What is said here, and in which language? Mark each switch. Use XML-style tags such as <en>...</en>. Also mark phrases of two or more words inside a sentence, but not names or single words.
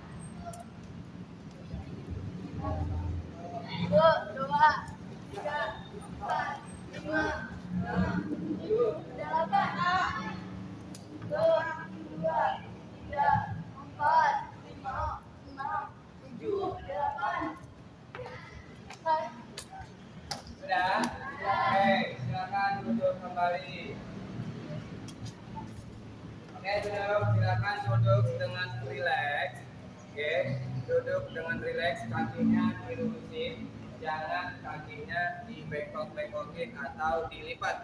<id>Satu, dua, tiga, empat, lima, enam, tujuh, delapan. Satu, dua, tiga, empat, lima, enam, tujuh, delapan. Sudah? Oke, silakan duduk kembali. Oke, silakan duduk dengan rileks. Oke, duduk dengan rileks, kakinya dilurusin, jangan kakinya dibengkok-bengkokin atau dilipat.</id>